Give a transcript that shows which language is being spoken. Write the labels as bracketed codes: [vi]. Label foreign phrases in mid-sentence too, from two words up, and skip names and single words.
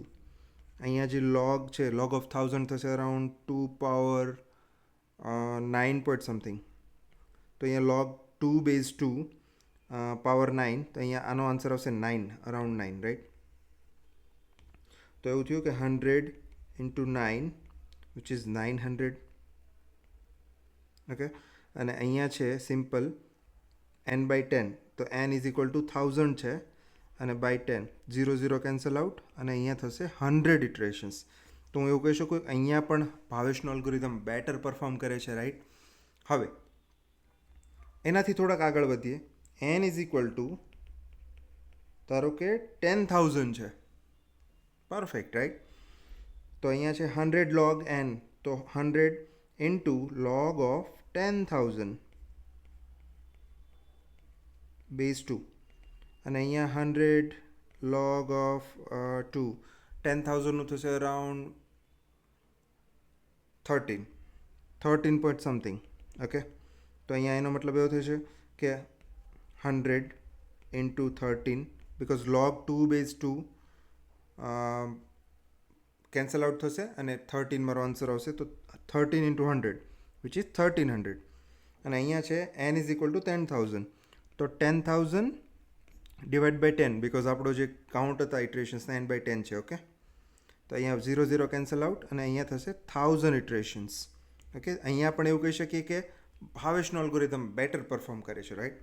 [gu] અહીંયા જે log છે [en] log of [gu] 1000 થશે [en] around 2 power 9 point something. [gu] તો અહીંયા [en] log 2 base 2 power 9, [gu] તો અહીંયા આનો આન્સર આવશે 9, [en] around 9, right? [gu] તો એવું થયું કે [en] 100 into 9 which is 900. [gu] ઓકે, અને અહીંયા છે સિમ્પલ n/10. તો [en] n is equal to 1000 [gu] છે અને [en] by 10 0 0 cancel out [gu] અને અહીંયા થશે 100 ઇટરેશન્સ. તો હું એવું કહી શકું અહીંયા પણ ભાવેશનો અલ્ગોરિધમ [en] better perform [gu] કરે છે, રાઈટ? હવે એનાથી થોડાક આગળ વધીએ. [en] n is equal to [gu] ધારો કે 10,000 છે, [en] perfect, right? [gu] તો અહીંયા છે [en] 100 log n, [gu] તો [en] 100 into log of 10,000 base 2 [gu] અને અહીંયા [en] 100 log of 2 [gu] 10,000નું થશે [en] around 13 point something. [gu] ઓકે, તો અહીંયા એનો મતલબ એવો થશે કે [en] 100 into 13 because log 2 base 2 cancel out [gu] થશે અને 13 મારો આન્સર આવશે. તો [en] 13 into 100 which is 1300. [gu] અને અહીંયા છે [en] n is equal to 10,000. [gu] તો [en] 10,000 divide by 10 because [gu] આપણો જે કાઉન્ટ હતા ઇટરેશન્સના n/10 છે. ઓકે, તો અહીંયા [en] 0 0 cancel out [gu] અને અહીંયા થશે 1000 ઇટરેશન્સ. ઓકે, અહીંયા પણ એવું કહી શકીએ કે ભાવેશનો અલ્ગોરિધમ [en] better perform [gu] કરે છે, રાઈટ?